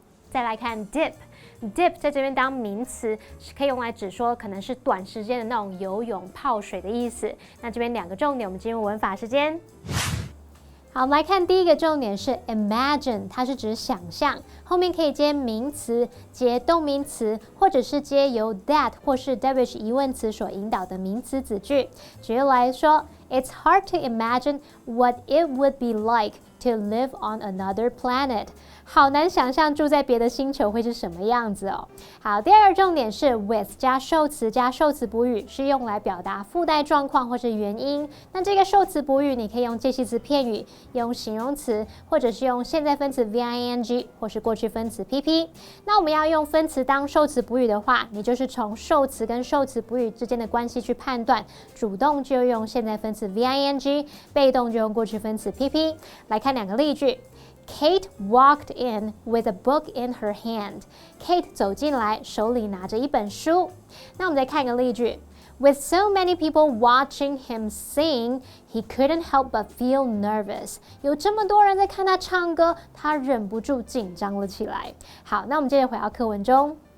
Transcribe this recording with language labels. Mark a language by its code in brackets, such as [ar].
[zh] 再来看 dip。Dip 在这边当名词，可以用来指说可能是短时间的那种游泳、泡水的意思。那这边两个重点，我们进入文法时间。好，我们来看第一个重点是 imagine， 它是指想象，后面可以接名词、接动名词，或者是接由 that 或是 that 疑问词所引导的名词子句。 [en] 举例来说 ，It's hard to imagine what it would be like to live on another planet。 [zh] 好难想象住在别的星球会是什么样子哦。好，第二个重点是 with 加受词加受词补语，是用来表达附带状况或是原因。那这个受词补语，你可以用介系词片语，用形容词，或者是用现在分词 VING 或是过去分词 PP。那我们要用分词当受词补语的话，你就是从受词跟受词补语之间的关系去判断，主动就用现在分词 VING， 被动就用过去分词 PP。来看两个例句。 [en] Kate walked in with a book in her hand. [zh] Kate 走进来，手里拿着一本书。那我们再看一个例句。 [en] With so many people watching him sing, he couldn't help but feel nervous. [zh] 有这么多人在看他唱歌，他忍不住紧张了起来。好，那我们接着回到课文中。